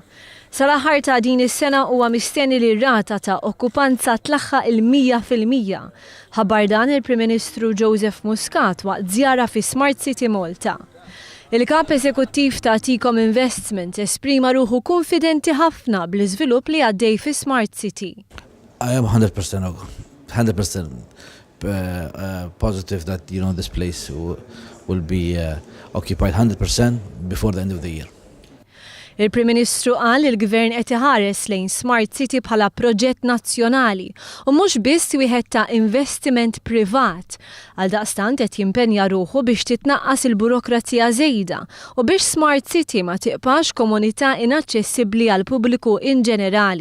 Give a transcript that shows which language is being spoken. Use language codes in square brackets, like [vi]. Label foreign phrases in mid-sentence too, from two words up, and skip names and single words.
[mt] Sal-aħħar ta' din is-sena huwa mistenni li r-rata ta' okkupanza tlaħħaq il-100%. Ħabbar dan il-Prim Ministru Joseph Muscat waqt żjara fi Smart City Malta. Il-kap eżekuttiv ta' Ticom Investment esprima ruħu konfidenti ħafna bl-iżvilupp li għaddej fi Smart City. [en] I am 100% positive that this place will be occupied 100% before the end of the year. [mt] Il-Prim Ministru qal il-Gvern qed iħares lejn Smart City bħala proġett nazzjonali u mhux biss wieħed ta' investiment privat. Għaldaqstant qed jimpenja ruħu biex titnaqqas il-burokrazija żejda u biex Smart City ma tibqax komunità inaċċessibbli għall pubbliku in ġenerali.